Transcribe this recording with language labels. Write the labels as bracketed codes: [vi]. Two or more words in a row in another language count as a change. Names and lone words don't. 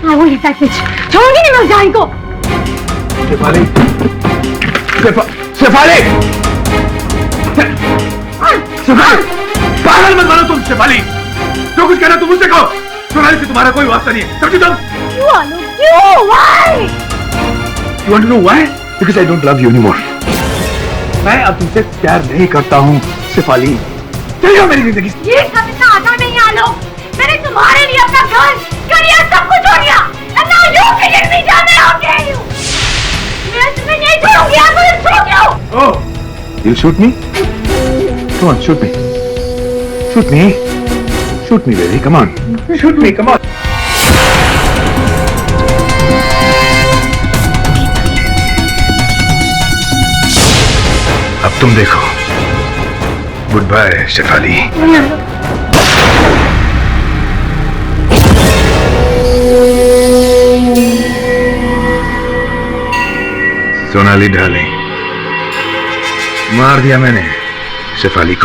[hi] हाँ, वो ये छोड़ूंगी नहीं मैं उस जान को। शेफाली, शेफाली, पागल मत बनो तुम। शेफाली, जो कुछ कहना तुम मुझसे कहो। सोनाली से तुम्हारा कोई वास्ता नहीं है, समझी तुम? क्यों आलोक, क्यों? [en] Why? You want to know why? Because I don't love you anymore. [hi] मैं अब तुमसे प्यार नहीं करता हूँ शेफाली। चलिए जाओ मेरी जिंदगी से। ये सब इतना आसान नहीं है आलोक। मैंने तुम्हारे लिए अपना घर, करियर सब कुछ छोड़ दिया। [en] And now you forget me, जाने how dare you? [hi] मैं तुम्हें नहीं छोड़ूंगी, आप मुझे छोड़ दो। [en] Oh, you'll shoot me? Come on, shoot me. Shoot me. Shoot me, baby. Come on. Shoot me. Come on. [hi] अब तुम देखो। [en] good bye शेफाली। [hi] सोनाली डार्लिंग, मार दिया मैंने शेफाली को।